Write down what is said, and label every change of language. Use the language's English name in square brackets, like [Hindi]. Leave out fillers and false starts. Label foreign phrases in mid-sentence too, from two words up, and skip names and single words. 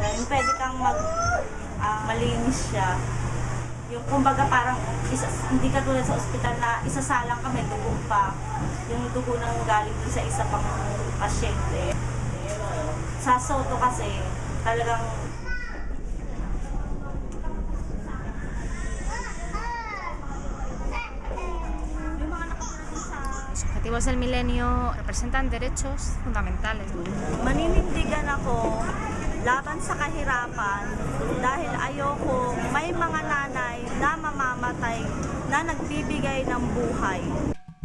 [Filipino] Yung pwede kang malinis siya. Yung kumbaga parang hindi ka tulad sa ospital na isasalang ka, may dugo pa. Yung dugo nang galing dun sa isa pang pasyente. Sa Soto kasi talagang yung mga nakatira dun sa [Spanish] Los objetivos del milenio representan derechos fundamentales. [Filipino] maninindigan ako laban sa kahirapan dahil ayoko may mga nanay na mamamatay na nagbibigay ng buhay.